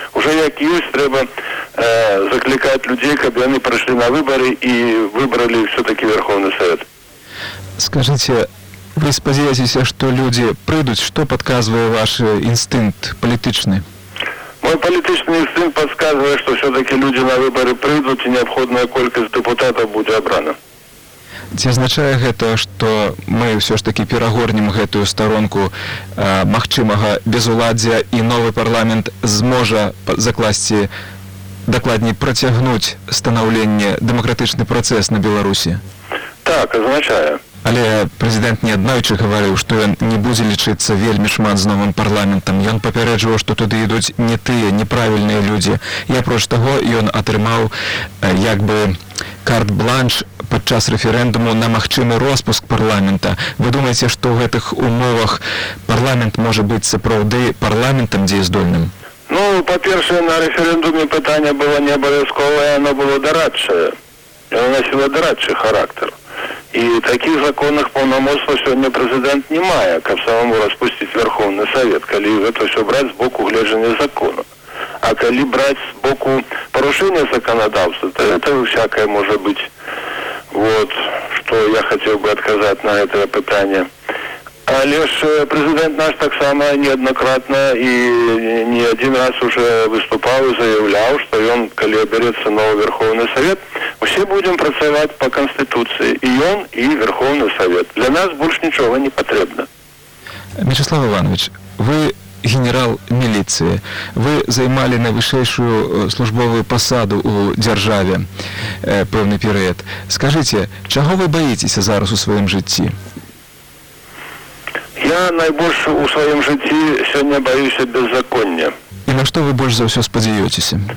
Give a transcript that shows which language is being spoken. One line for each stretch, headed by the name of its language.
Ukrainian: Уже як є, треба закликати людей, щоб вони прийшли на вибори і вибрали все-таки Верховний Совет. Скажіть, ви сподіваєтеся, що люди прийдуть? Що підказує ваш інстинкт політичний? Мій політичний інстинкт підказує, що все-таки люди на вибори прийдуть і необхідна кількість депутатів буде обрана. Це означає
Belarusian: гэта, што мы ўсё ж такі перагорнем гэтую старонку магчымага безуладдзя і новы парламент зможа закласці, дакладней працягнуць станаўленне дэмакратычны працэс на Беларусі? Так, означае. Але прэзідэнт неаднойчы гаварыў, што ён не будзе лічыцца вельмі шмат з новым парламентам. Ён папярэджваў, што туды ідуць не тыя, неправільныя людзі. І апроч таго, ён атрымаў як бы карт-бланш падчас рэферэндуму на магчымы роспуск парламента. Вы думаеце, што ў гэтых умовах парламент можа быць сапраўды парламентам дзеяздольным? Ну, па-першае, на рэферэндуме пытанне было не абавязковае, оно было дарадчае. Яно насіла дарадчы характар. І таких законных паўнамоцтва сёння прэзідэнт не мае, каб самому распусціць Верховны Савет, калі гэта ўсё браць з боку гледжання закону. А калі браць з боку парушэння законадаўства, то гэта ўсякае можа быць.
Russian: Вот, что я хотел бы отказать на это питание. А лишь президент наш так само неоднократно и не один раз уже выступал и заявлял, что он, коли оберется новый Верховный Совет, все будем працевать по Конституции. И он, и Верховный Совет. Для нас больше ничего не потребно. Мячеслав Иванович, вы генерал милиции.
Belarusian: Вы займали найвышэйшую службовую пасаду ў дзяржаве пэўны перыяд. Скажыце, чаго вы баіцеся зараз у сваім жыцці? Я найбольш у сваім жыцці сёння баюся беззаконня. І на што вы больш за ўсё спадзяёцеся?